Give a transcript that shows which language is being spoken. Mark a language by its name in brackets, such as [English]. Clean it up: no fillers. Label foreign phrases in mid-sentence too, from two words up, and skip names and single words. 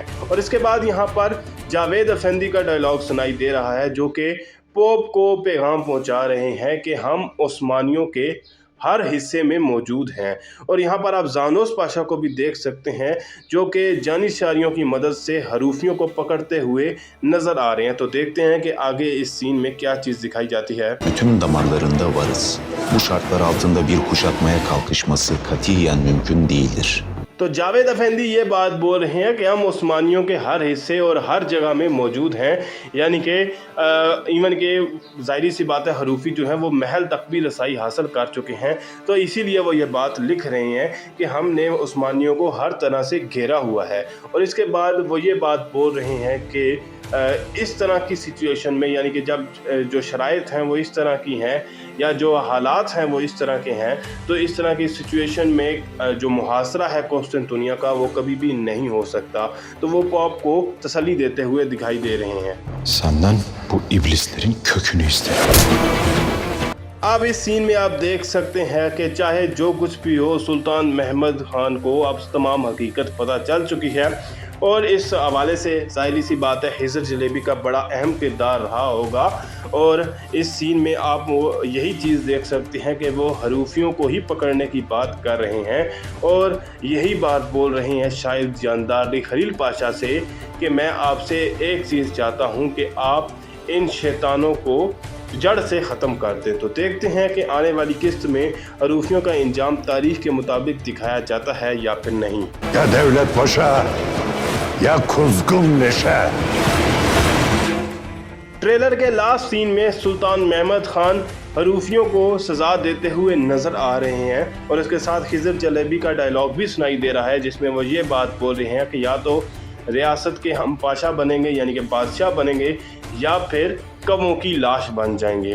[Hindi] और इसके बाद यहाँ पर जावेद अफेंदी का डायलॉग सुनाई दे रहा है, जो कि पोप को पैगाम पहुँचा रहे हैं कि हम उस्मानियों के हर हिस्से में मौजूद हैं। और यहाँ पर आप जानोस पाशा को भी देख सकते हैं, जो कि जानिशारियों की मदद से हरूफियों को पकड़ते हुए नज़र आ रहे हैं। तो देखते हैं कि आगे इस सीन में क्या चीज़ दिखाई जाती है। [Turkish] bütün damarlarında varız. Bu şartlar altında bir kuşatmaya kalkışması katiyen mümkün değildir. [Hindi] तो जावेद अफेंदी ये बात बोल रहे हैं कि हम उस्मानियों के हर हिस्से और हर जगह में मौजूद हैं, यानी कि इवन के ज़ाहिरी सी बात है हरूफी जो है वो महल तक भी रसाई हासिल कर चुके हैं। तो इसीलिए वो ये बात लिख रहे हैं कि हमने उस्मानियों को हर तरह से घेरा हुआ है। और इसके बाद वो ये बात बोल रहे हैं कि इस तरह की सिचुएशन में, यानी कि जब जो शराइत हैं वो इस तरह की हैं या जो हालात हैं वो इस तरह के हैं, तो इस तरह की सिचुएशन में जो मुहासरा है कॉन्स्टेंटिनोस का वो कभी भी नहीं हो सकता। तो वो पोप को तसल्ली देते हुए दिखाई दे रहे हैं। [Turkish] Senden bu iblislerin kökünü isterim. [Hindi] अब इस सीन में आप देख सकते हैं कि चाहे जो कुछ भी हो, सुल्तान महमद खान को अब तमाम हकीकत पता चल चुकी है और इस हवाले से ज़ाहिरी सी बात है हिजर जलेबी का बड़ा अहम किरदार रहा होगा। और इस सीन में आप वो यही चीज़ देख सकते हैं कि वो हरूफियों को ही पकड़ने की बात कर रहे हैं और यही बात बोल रहे हैं शायद जानदार अली खलील पाशा से कि मैं आपसे एक चीज़ चाहता हूँ कि आप इन शैतानों को जड़ से ख़त्म कर दें। तो देखते हैं कि आने वाली किस्त में हरूफियों का इंजाम तारीख के मुताबिक दिखाया जाता है या फिर नहीं। [Turkish] Ya devlet paşa, ya kuzgun leşe. [Hindi] ट्रेलर के [English] last scene [Hindi] में सुल्तान महमद खान हरूफियों को सज़ा देते हुए नज़र आ रहे हैं और इसके साथ खिज़र जलेबी का डायलॉग भी सुनाई दे रहा है, जिसमें वो ये बात बोल रहे हैं कि या तो रियासत के हम पाशा बनेंगे यानी कि बादशाह बनेंगे या फिर कवों की लाश बन जाएंगे।